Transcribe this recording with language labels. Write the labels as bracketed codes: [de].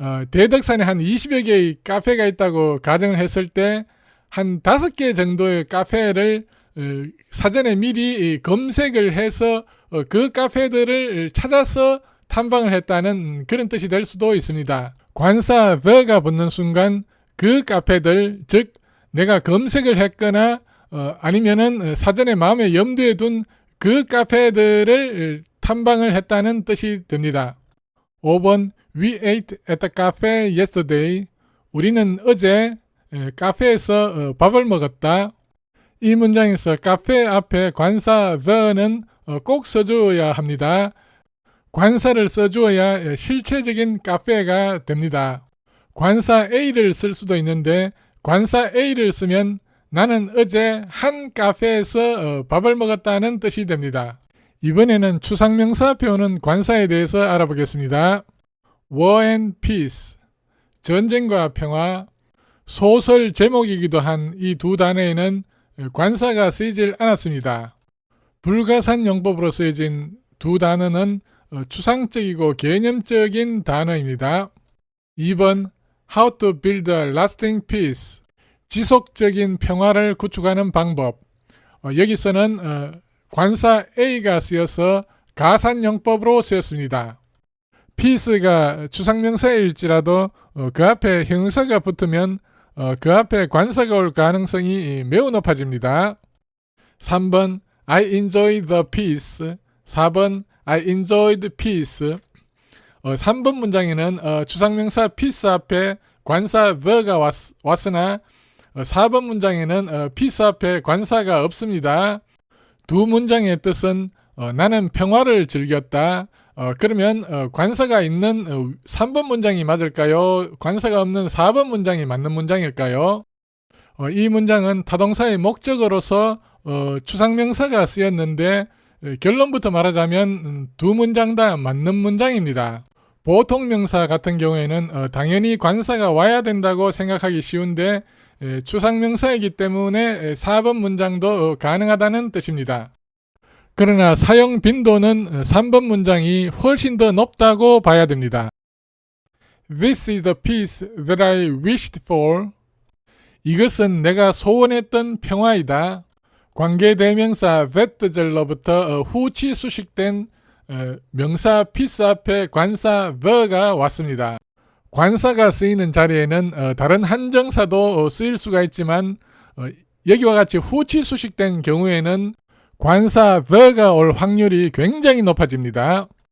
[ko] 대덕산에 한 20여 개의 카페가 있다고 가정을 했을 때 한 5개 정도의 카페를 사전에 미리 검색을 해서 그 카페들을 찾아서 탐방을 했다는 그런 뜻이 될 수도 있습니다. 관사 [en] the [ko] 가 붙는 순간 그 카페들, 즉 내가 검색을 했거나 아니면은 사전에 마음에 염두에 둔 그 카페들을 탐방을 했다는 뜻이 됩니다. 5번 [en] We ate at the cafe yesterday. [ko] 우리는 어제 카페에서 밥을 먹었다. 이 문장에서 카페 앞에 관사 the는 꼭 써주어야 합니다. 관사를 써주어야 실체적인 카페가 됩니다. 관사 A를 쓸 수도 있는데 관사 A를 쓰면 나는 어제 한 카페에서 밥을 먹었다는 뜻이 됩니다. 이번에는 추상명사 표현은 관사에 대해서 알아보겠습니다. [en] War and Peace, [ko] 전쟁과 평화, 소설 제목이기도 한 이 두 단어에는 관사가 쓰이질 않았습니다. 불가산 용법으로 쓰여진 두 단어는 추상적이고 개념적인 단어입니다. 2번 [en] How to build a lasting peace, [ko] 지속적인 평화를 구축하는 방법. 여기서는 관사 A가 쓰여서 가산용법으로 쓰였습니다. peace가 추상명사일지라도 그 앞에 형용사가 붙으면 그 앞에 관사가 올 가능성이 매우 높아집니다. 3번 [en] I enjoyed the peace, [ko] 4번 [en] I enjoyed peace. [ko] 3번 문장에는 추상명사 peace 앞에 관사 the가 왔으나 4번 문장에는 peace 앞에 관사가 없습니다. 두 문장의 뜻은 나는 평화를 즐겼다. 그러면 관사가 있는 3번 문장이 맞을까요? 관사가 없는 4번 문장이 맞는 문장일까요? 이 문장은 타동사의 목적어로서 추상명사가 쓰였는데 결론부터 말하자면 두 문장 다 맞는 문장입니다. 보통 명사 같은 경우에는 당연히 관사가 와야 된다고 생각하기 쉬운데 추상명사이기 때문에 4번 문장도 가능하다는 뜻입니다. 그러나 사용 빈도는 3번 문장이 훨씬 더 높다고 봐야 됩니다. [en] This is the peace that I wished for. [ko] 이것은 내가 소원했던 평화이다. 관계대명사 that절로부터 후치 수식된 명사 peace 앞에 관사 the가 왔습니다. 관사가 쓰이는 자리에는 다른 한정사도 쓰일 수가 있지만 여기와 같이 후치 수식된 경우에는 관사 the가 올 확률이 굉장히 높아집니다.